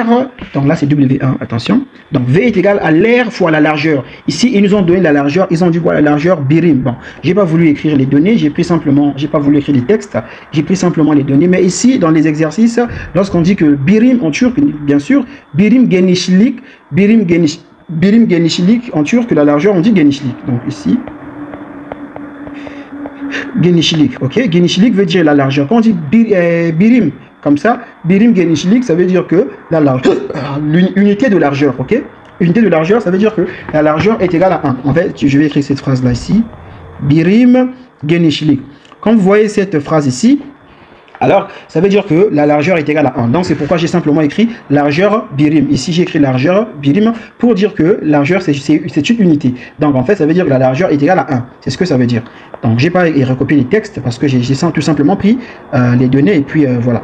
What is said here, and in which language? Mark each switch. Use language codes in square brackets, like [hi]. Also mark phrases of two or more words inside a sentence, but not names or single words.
[fr] Donc là, c'est W1, attention. Donc V est égal à l'air fois la largeur. Ici, ils nous ont donné la largeur. Ils ont dit quoi? La largeur birim. Bon, j'ai pas voulu écrire les données. J'ai pas voulu écrire les textes. J'ai pris simplement les données. Mais ici, dans les exercices, lorsqu'on dit que birim en turc, bien sûr, [tr] birim genişlik, [fr] en turc, la largeur, on dit genişlik. Donc ici, [tr] genişlik, ok? [fr] Genişlik veut dire la largeur. Quand on dit birim, comme ça, [tr] birim genişlik, [fr] ça veut dire que la largeur, l'unité de largeur, ok? Unité de largeur, ça veut dire que la largeur est égale à 1. En fait, je vais écrire cette phrase-là ici. [tr] Birim genişlik. [fr] Quand vous voyez cette phrase ici, alors, ça veut dire que la largeur est égale à 1. Donc, c'est pourquoi j'ai simplement écrit largeur birim. Ici, j'ai écrit largeur birim pour dire que largeur, c'est une unité. Donc, en fait, ça veut dire que la largeur est égale à 1. C'est ce que ça veut dire. Donc, j'ai pas recopié les textes parce que j'ai tout simplement pris les données et puis voilà.